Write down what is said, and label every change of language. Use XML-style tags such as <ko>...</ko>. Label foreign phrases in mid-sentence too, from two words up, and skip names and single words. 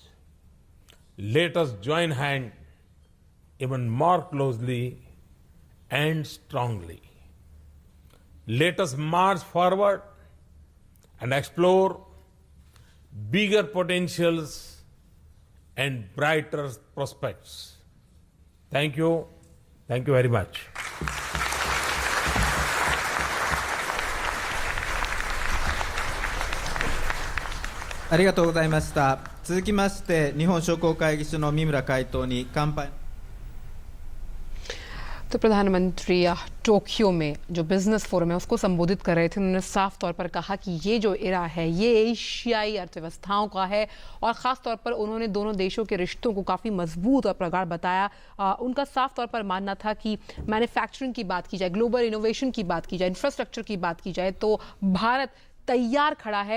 <en>Let us join hands even more closely and strongly. Let us march forward and explore bigger potentials and brighter prospects. Thank you. Thank you very much.</en> <ja>ありがとうございました。続きまして日本商工会議所の三村会頭に乾杯。</ja> <hi>तो प्रधानमंत्री टोक्यो में जो</hi> <en>business forum</en> <hi>है उसको संबोधित कर रहे थे। उन्होंने साफ तौर पर कहा कि ये जो इरा है ये एशियाई अर्थव्यवस्थाओं का है और ख़ास तौर पर उन्होंने दोनों देशों के रिश्तों को काफ़ी मजबूत और प्रगाढ़ बताया। उनका साफ तौर पर मानना था कि मैन्युफैक्चरिंग की बात की जाए,</hi> <en>global innovation</en> <hi>की बात की जाए, इंफ्रास्ट्रक्चर की बात की जाए तो भारत तैयार खड़ा है।</hi>